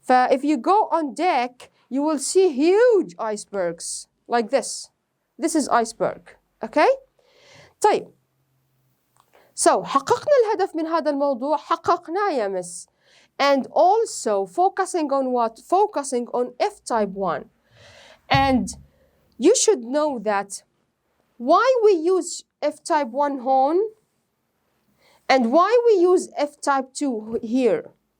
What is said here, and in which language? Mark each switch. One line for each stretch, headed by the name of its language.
English: if you go on deck you will see huge icebergs like this. This is iceberg. Okay? طيب.
Arabic: So حققنا الهدف من هذا الموضوع حققناه يا مس.
English: And also focusing on what? Focusing on F-type 1. And you should know that why we use F-type 1 hone and why we use F-type 2 here.